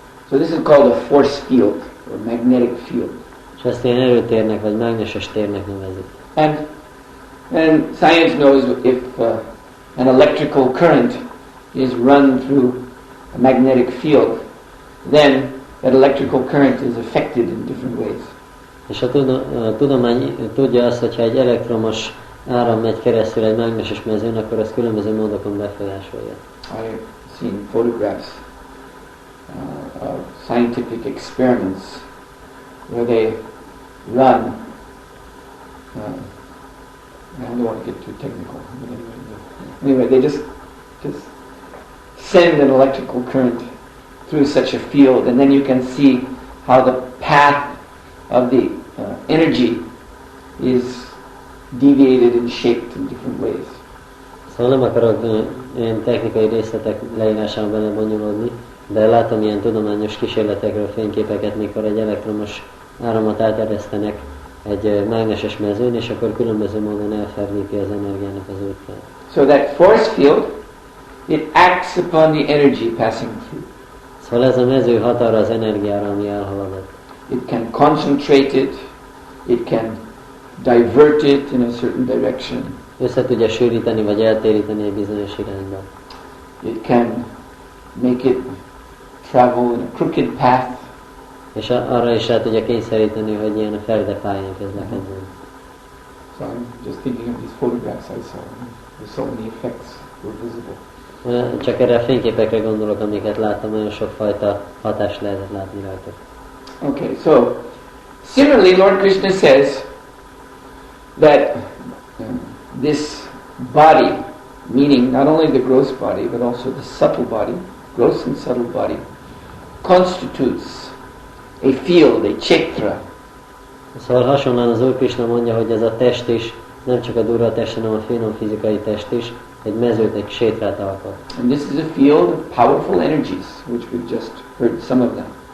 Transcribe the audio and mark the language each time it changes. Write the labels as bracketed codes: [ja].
[en] So this is called a force field or magnetic field. [hu] És ezt ilyen erőtérnek vagy mágneses térnek nevezik. [en] And science knows if an electrical current is run through a magnetic field, then that electrical current is affected in different ways. [hu] És a tudomány tudja azt, hogyha egy elektromos áram megy keresztül egy mágneses mezőn, akkor ez különböző módokon befolyásolja. [en] I've seen photographs of scientific experiments where they run. I don't want to get too technical, but anyway, they just send an electrical current through such a field, and then you can see how the path of the energy is deviated and shaped in different ways. [hu] Szóval nem akarok ilyen technikai részletek leírásában belebonyolódni, de látom ilyen tudományos kísérletekről fényképeket, mikor egy elektromos áramot áteresztenek egy mágneses mezőn, és akkor különböző módon elferdíti az energiának az útját. [en] So that force field, it acts upon the energy passing through. [hu] Szóval ez a mező hat arra az energiára, ami elhaladott. [en] It can concentrate it can divert it in a certain direction. [hu] Össze tudja sűríteni vagy eltéríteni egy bizonyos irányba. [en] It can make it travel in a crooked path. [hu] És arra is rá tudja kényszeríteni, hogy ilyen a ferde pályán közlekedjen. [en] So I'm just thinking of these photographs I saw. There's so many effects were visible. [hu] Csak erre a fényképekre gondolok, amiket láttam, nagyon sokfajta hatást lehetett látni rajtuk. [en] Okay, so similarly Lord Krishna says that this body, meaning not only the gross body, but also the subtle body, gross and subtle body, constitutes a field, a kshetra. [hu] Szóval hasonlóan az Úr Krisna mondja, hogy ez a test is, nem csak a durva test, hanem a finom fizikai test is, egy mezőt, egy ksétrát alkot. [en] And this is a field of powerful energies, which we've just heard some of them.